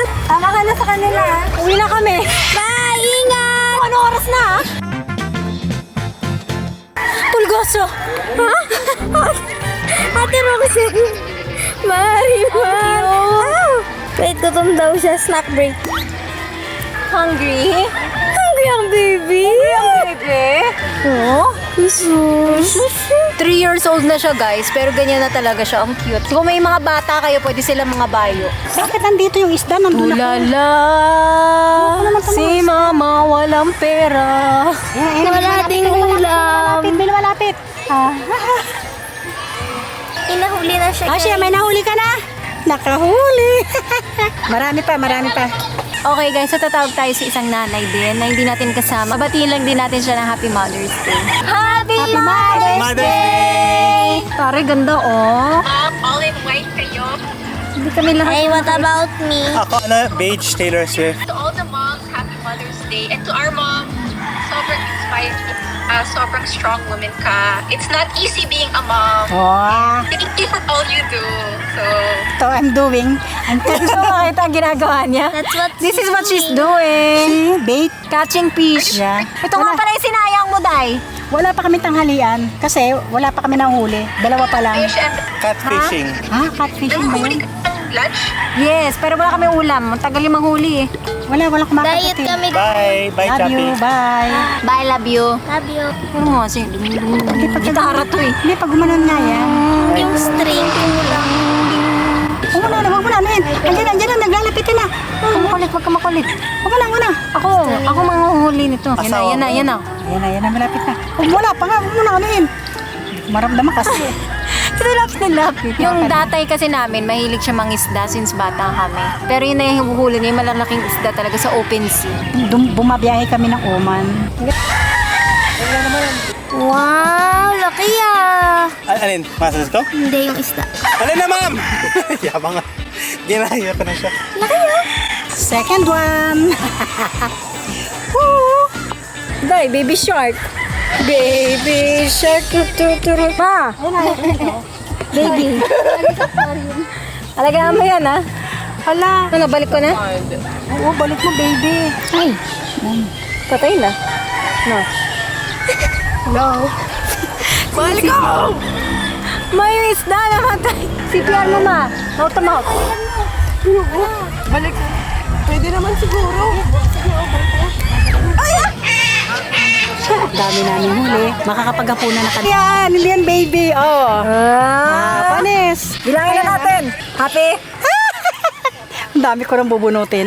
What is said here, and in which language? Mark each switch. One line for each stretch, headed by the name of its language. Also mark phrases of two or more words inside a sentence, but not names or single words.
Filipino: Tama ka na sa kanila. Uwi na kami. Bye! Ingat! Ano oras na? Pulgoso! Ha? Ate Roxy! Marimar! Wait, gutom daw siya.
English: Snack break. Hungry? Hungry ang baby! Oh? Jesus. 3 years old
Filipino: na siya guys, pero ganyan na talaga siya. Ang cute. So, kung may mga bata kayo, pwede sila mga bayo. Bakit nandito yung isda? Nandun ako. Ulala! Si mama walang pera. Wala ding ulam. May lumalapit. Inahuli na siya. Asya, may nahuli ka na? Nakahuli. marami pa.
English: Okay guys,
Filipino: so tatawag tayo sa isang nanay din na hindi natin kasama. Batiin lang din natin siya ng
English: Happy Mother's Day. Happy Mother's Day!
Filipino: Pare, ganda oh.
English: All in white kayo.
Filipino: Hindi kami lahat.
English: Hey, what about me?
Filipino: Ako, Beige Taylor Swift.
English: To all the moms, happy Mother's Day. And to our mom,
Filipino: sobrang inspired, sobrang
English: strong woman
Filipino: ka.
English: It's not easy being a mom. Oh, Thank you for all you do. So, ito I'm doing.
Filipino: Gusto mo makita ang ginagawa niya?
English: That's what This is what she's doing. Bait. Catching fish. Yeah.
Filipino: Ito nga pala yung sinayang mo, Day. Wala pa kami tanghalian kasi wala pa kami nahuli. Dalawa pa lang. ayun siya.
English: Catfishing.
Filipino: Catfishing ba Nanguhuli yun? ka ng lunch? Yes, pero wala kami ulam. Ang tagal yung manghuli eh. Wala kumakagat. diet kami.
English: Bye. Bye, Love you, Chappy. bye. Bye, love you. Love you.
Filipino: Pero nga kasi, gitara to eh. Hindi, pag gumanon nga yan. Yung string, kulang. Huwag mo na, ano yun? Andiyan na, naglalapit na. Huwag ka makulit. Huwag mo na. Ako manguhuli nito. Yan na. Yan na, malapit na. Wala pa nga, huwag mo na, ano yun? Maramdaman kasi. Silap. Yung datay kasi namin, mahilig siya mangisda since bata kami. Pero yun na yung huhuli niya, yung malalaking isda talaga sa open sea. Bumabiyahe kami ng Oman. Wow, laki ah. Alin? Masas ko? Hindi yung isda. Alin na, ma'am? Yabang nga. Ginaya ko na siya.
English: Second one. Day, baby shark. Baby shark. Ma! Baby.
Filipino: Alagaan mo yan, ha? Hala. Ano, balik ko na? Oo, balik mo, baby. Ay. Patay na. No.
English: Hello.
Filipino: Balik ko! May isda namatay. CPR mo,
English: ma. Mouth to mouth.
Filipino: Balik. Pwede naman siguro. Dami namin huli. Makakapaghapunan na kami. Yan, hindi yan baby. Oh. Panis. Bilangin na natin. Happy? Ang dami ko nang bubunutin.